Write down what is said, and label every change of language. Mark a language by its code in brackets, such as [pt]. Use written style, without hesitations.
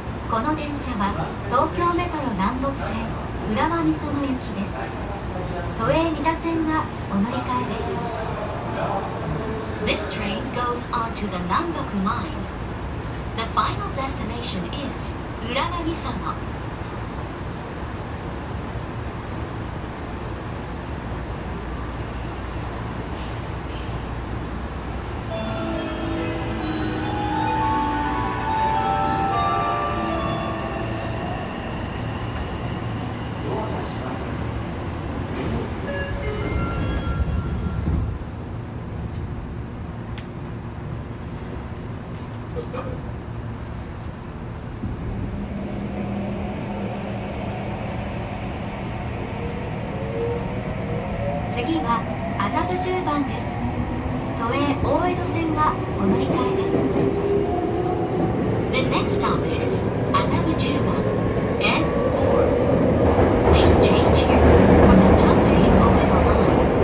[ja] この電車は東京メトロ南北線浦和美園行きです。都営三田線がお乗り換えです。 [en] This train goes on to the Nanboku line. The final destination is 浦和美園。 [ja] 次は麻布十番です。都営大江戸線がお乗り換えです。 [en] The next stop is 麻布十番 N4. Please change here for the Toei Oedo line.